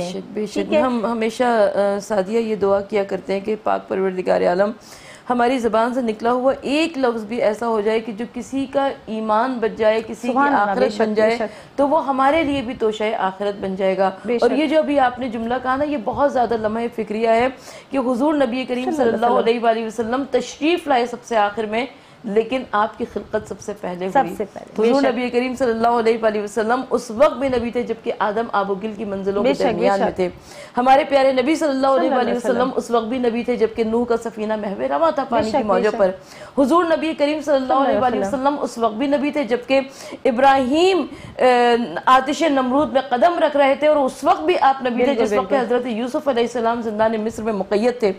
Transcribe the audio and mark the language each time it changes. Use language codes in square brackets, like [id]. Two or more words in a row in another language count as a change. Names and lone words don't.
[ur] بے شک ہم ہمیشہ سعدیہ یہ دعا کیا کرتے ہیں کہ پاک پروردگار عالم ہماری زبان سے نکلا ہوا ایک لفظ بھی ایسا ہو جائے کہ جو کسی کا ایمان بچ جائے، کسی کی آخرت بن جائے، تو وہ ہمارے لیے بھی توشہ آخرت بن جائے گا۔ اور یہ جو ابھی آپ نے جملہ کہا نا، یہ بہت زیادہ لمحہ فکریہ ہے کہ حضور نبی کریم [ar] صلی اللہ علیہ وآلہ وسلم [ur] تشریف لائے سب سے آخر میں، لیکن آپ کی خلقت سب سے پہلے ہوئی۔ حضور نبی کریم [ar] صلی اللہ علیہ وآلہ وسلم [ur] اس وقت بھی نبی تھے جبکہ آدم آب و گل کی منزلوں کے درمیان میں تھے۔ ہمارے پیارے نبی [ar] صلی اللہ علیہ وآلہ وسلم [ur] اس وقت بھی نبی تھے جبکہ نوح کا سفینہ محو رواں تھا پانی کی موجوں پر۔ حضور نبی کریم [ar] صلی اللہ علیہ وآلہ وسلم [ur] اس وقت بھی نبی تھے جبکہ ابراہیم آتش نمرود میں قدم رکھ رہے تھے، اور اس وقت بھی آپ نبی تھے جس وقت حضرت یوسف [ar] علیہ السلام [ur] زندان مصر میں مقید تھے۔